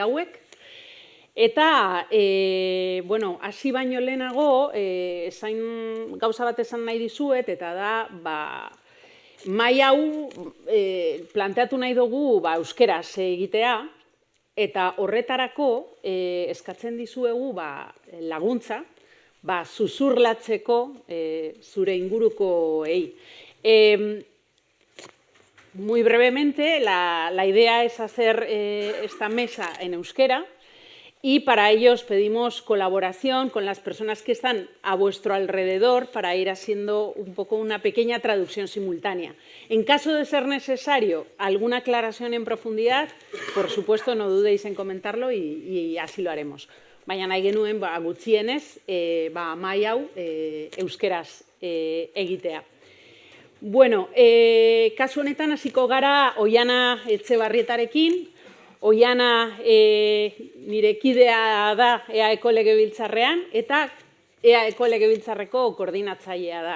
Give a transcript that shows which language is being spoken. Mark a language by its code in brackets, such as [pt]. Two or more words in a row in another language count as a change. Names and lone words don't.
[eu] hauek, eta, hasi baino lehenago, gauza bat esan nahi dizuet, eta da, mahai hau planteatu nahi dugu euskeraz egitea, eta horretarako eskatzen dizuegu laguntza, zuzurlatzeko zure ingurukoei. [es] Muy brevemente, la idea es hacer esta mesa en euskera, y para ello os pedimos colaboración con las personas que están a vuestro alrededor para ir haciendo un poco una pequeña traducción simultánea. En caso de ser necesario alguna aclaración en profundidad, por supuesto no dudéis en comentarlo y así lo haremos. [eu] Baina nahi genuen gutxienez mahai hau euskeraz egitea. Kasu honetan hasiko gara Oihana Etxebarrietarekin. Oihana nire kidea da EAEko legebiltzarrean eta EAEko legebiltzarreko koordinatzailea da.